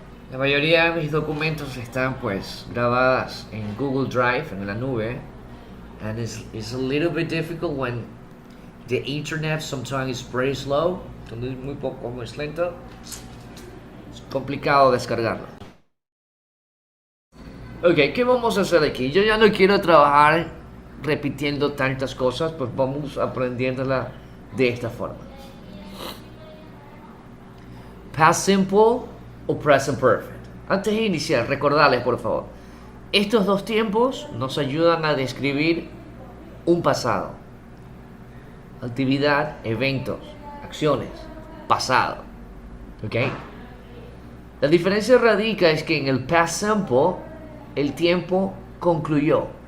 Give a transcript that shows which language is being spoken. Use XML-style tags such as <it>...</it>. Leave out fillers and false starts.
<es>La mayoría de mis documentos están pues grabadas en Google Drive, en la nube,</es> <en>and it's a little bit difficult when the internet sometimes is pretty slow,</en> <es>cuando es muy poco, muy lento, es complicado descargarlo. Ok, ¿qué vamos a hacer aquí? Yo ya no quiero trabajar repitiendo tantas cosas, pues vamos aprendiéndola de esta forma.</es> <en>Past simple o present perfect.</en> <es>Antes de iniciar, recordarles por favor, estos dos tiempos nos ayudan a describir un pasado. Actividad, eventos, acciones, pasado. ¿Ok? La diferencia radica es que en el past simple el tiempo concluyó.</es>